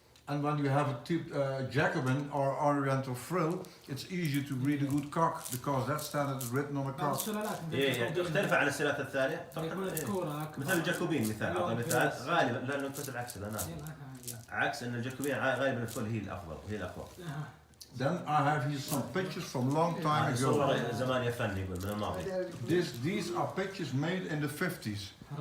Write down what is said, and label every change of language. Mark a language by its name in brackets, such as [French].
[English] And when you have a Jacobin or Oriental frill, it's easier to breed a good cock because that standard is written on a cock. [Arabic] تختلف عن السلالات الثانية. مثل الجاكوبين مثال، أعطي مثال غالبا لأنه مثل العكس الأناثي. عكس أن الجاكوبين غالبا الفل هي الأفضل وهي الأقوى. [English] Then I have here some pictures from long time ago. [Arabic] صور زمان يفني يقول من الماضي. [English] These are pictures made in the 50s.